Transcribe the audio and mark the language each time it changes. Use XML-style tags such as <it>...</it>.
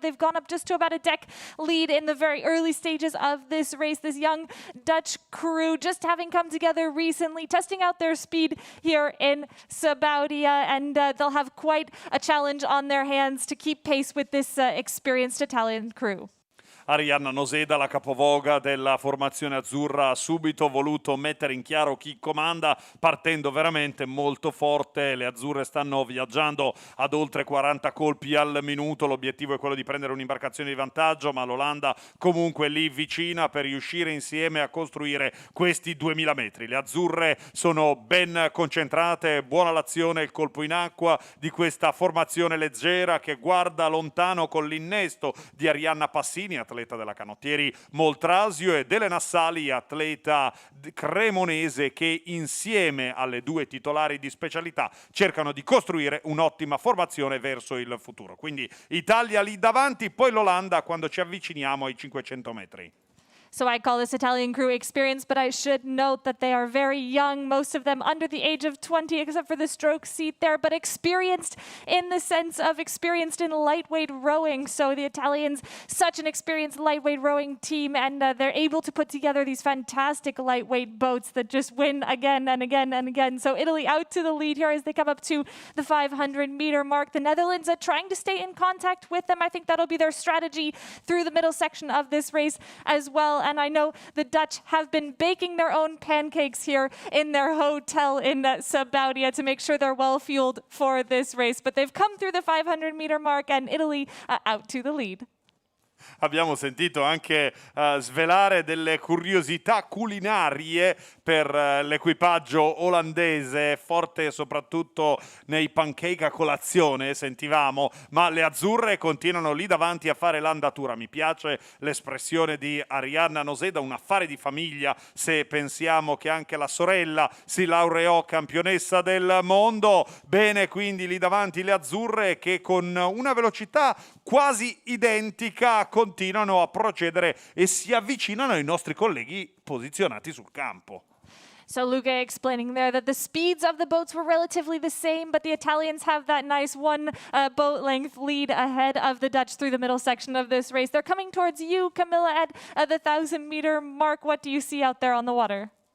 <en>They've gone up just to about a deck lead in the very early stages of this race. This young Dutch crew just having come together recently, testing out their speed here in Sabaudia, and they'll have quite a challenge on their hands to keep pace with this experienced Italian crew.</en> <it>Arianna Noseda, la capovoga della formazione azzurra, ha subito voluto mettere in chiaro chi comanda, partendo veramente molto forte. Le azzurre stanno viaggiando ad oltre 40 colpi al minuto. L'obiettivo è quello di prendere un'imbarcazione di vantaggio, ma l'Olanda comunque lì vicina per riuscire insieme a costruire questi 2000 metri. Le azzurre sono ben concentrate, buona l'azione, il colpo in acqua di questa formazione leggera che guarda lontano con l'innesto di Arianna Passini, atleta atleta della Canottieri Moltrasio, ed Elena Sali, atleta cremonese, che insieme alle due titolari di specialità cercano di costruire un'ottima formazione verso il futuro. Quindi Italia lì davanti, poi l'Olanda quando ci avviciniamo ai 500 metri.</it> <en>So I call this Italian crew experienced, but I should note that they are very young, most of them under the age of 20, except for the stroke seat there, but experienced in the sense of experienced in lightweight rowing. So the Italians, such an experienced lightweight rowing team, and they're able to put together these fantastic lightweight boats that just win again and again and again. So Italy out to the lead here as they come up to the 500-meter mark. The Netherlands trying to stay in contact with them. I think that'll be their strategy through the middle section of this race as well. And I know the Dutch have been baking their own pancakes here in their hotel in Sabaudia to make sure they're well fueled for this race. But they've come through the 500-meter mark, and Italy out to the lead.</en> <it>Abbiamo sentito anche svelare delle curiosità culinarie per l'equipaggio olandese, forte soprattutto nei pancake a colazione, sentivamo, ma le azzurre continuano lì davanti a fare l'andatura. Mi piace l'espressione di Arianna Noseda, un affare di famiglia, se pensiamo che anche la sorella si laureò campionessa del mondo. Bene, quindi lì davanti le azzurre, che con una velocità quasi identica continuano a procedere e si avvicinano ai nostri colleghi posizionati sul campo.</it> <en>So Luca explaining there that the speeds of the boats were relatively the same, but the Italians have that nice one boat length lead ahead of the Dutch through the middle section of this race. They're coming towards you, Camilla, at the 1,000-meter mark. What do you see out there on the water?</en>